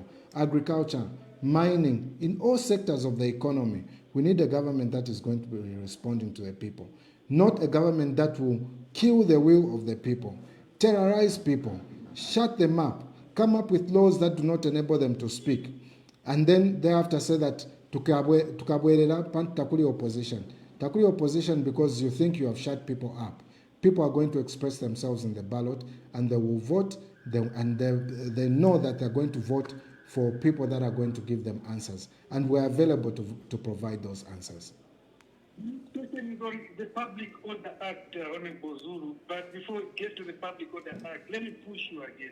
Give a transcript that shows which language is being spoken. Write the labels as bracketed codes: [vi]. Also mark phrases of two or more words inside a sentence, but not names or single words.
[en] Agriculture, mining, in all sectors of the economy, we need a government that is going to be responding to the people. Not a government that will kill the will of the people, terrorize people, shut them up, come up with laws that do not enable them to speak, and then thereafter say that [bem] tukabwerera takuli [en] opposition. Takuli opposition because you think you have shut people up. People are going to express themselves in the ballot and they will vote, and they know that they're going to vote for people that are going to give them answers. And we're available to provide those answers. Question is on the Public Order Act, Honorable Zulu, but before we get to the Public Order Act, let me push you again.